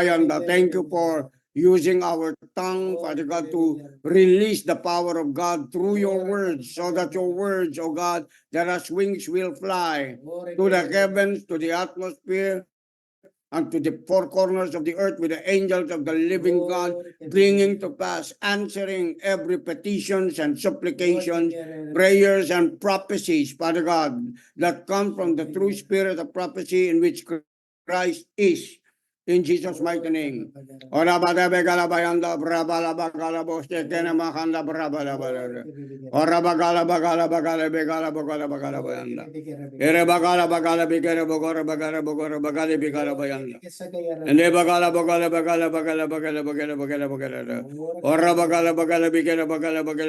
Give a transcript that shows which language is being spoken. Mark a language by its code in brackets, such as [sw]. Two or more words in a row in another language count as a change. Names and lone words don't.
[en] Ola Bayanda, thank you for using our tongue, Father God, to release the power of God through your words, so that your words, oh God, that as wings will fly to the heavens, to the atmosphere, and to the four corners of the earth with the angels of the living God, bringing to pass, answering every petitions and supplications, prayers and prophecies, Father God, that come from the true spirit of prophecy in which Christ is. In Jesus' mighty name. Ora bada begala bayanda brabala bagala boste kena makanda brabala bagala. Ora bagala bagala bayanda. Ere bagala bigere bagala bigara bayanda. Ende bagala bagala. Ora bagala bigere bagala.